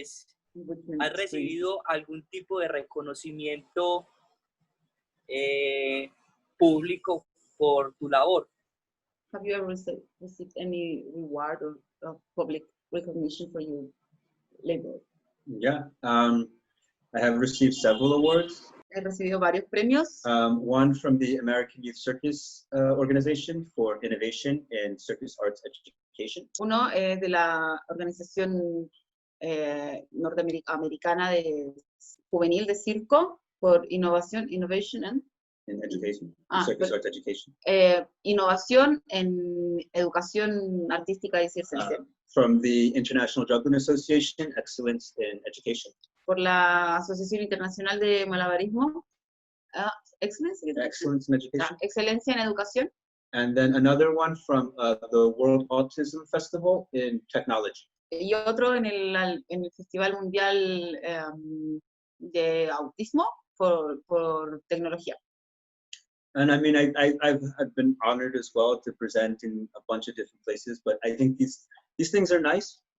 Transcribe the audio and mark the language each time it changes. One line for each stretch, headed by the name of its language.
Spanish: es, ¿has recibido algún tipo de reconocimiento público por tu labor?
English: Have you ever received any reward or public recognition for your labor? Yeah. I have received several awards.
Spanish: He recibido varios premios.
English: One from the American Youth Circus Organization for Innovation in Circus Arts Education.
Spanish: Uno de la organización norteamericana de juvenil de circo por innovación,
English: innovation and In education, but- circus arts education.
Spanish: innovación en educación artística y circense.
English: From the International Juggling Association, Excellence in Education.
Spanish: Por la Asociación Internacional de Malabarismo.
English: Excellence in Education. Excellence in Education.
Spanish: Excelencia en educación.
English: And then another one from the World Autism Festival in Technology.
Spanish: Y otro en el Festival Mundial de Autismo por tecnología.
English: And I mean, I've been honored as well to present in a bunch of different places, but I think these things are nice.